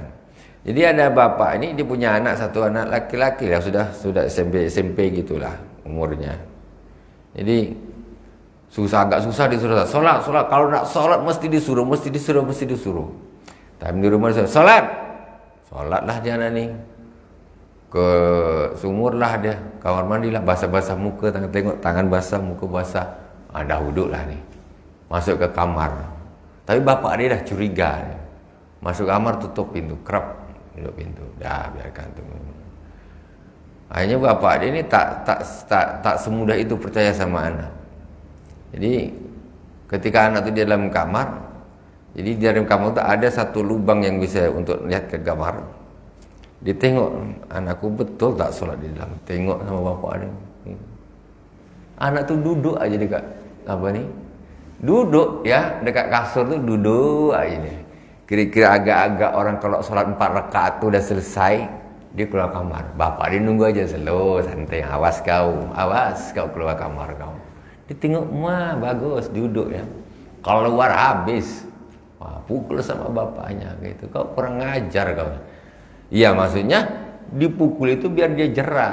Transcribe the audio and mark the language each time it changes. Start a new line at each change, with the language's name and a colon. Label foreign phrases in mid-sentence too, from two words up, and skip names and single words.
Malay: Jadi ada bapak ini, dia punya anak, satu anak laki-laki lah, sudah SMP gitulah umurnya. Jadi agak susah disuruh sholat. Kalau nak sholat mesti disuruh. Tapi di rumah sholatlah dia anak ni. Ke sumur lah dia, kamar mandi lah, basah-basah muka, tengok tangan basah, muka basah. Dah wuduk lah ni. Masuk ke kamar. Tapi bapak dia dah curiga. Masuk kamar, tutup pintu, kerap tutup pintu. Dah biarkan tu. Akhirnya bapak dia ni tak semudah itu percaya sama anak. Jadi ketika anak itu di dalam kamar, jadi di dalam kamar itu ada satu lubang yang bisa untuk lihat ke kamar. Dia tengok, anakku betul tak sholat di dalam. Tengok sama bapak dia. Anak tu duduk aja dekat duduk ya, dekat kasur tu duduk aja dia. Kira-kira agak-agak orang kalau sholat 4 rakaat tu dah selesai, dia keluar kamar. Bapak dia nunggu aja, slow, santai. Awas kau keluar kamar kau. Dia tengok, bagus, duduk ya. Kalau keluar habis. Pukul sama bapaknya gitu. Kau kurang ngajar kau. Iya, maksudnya dipukul itu biar dia jerah.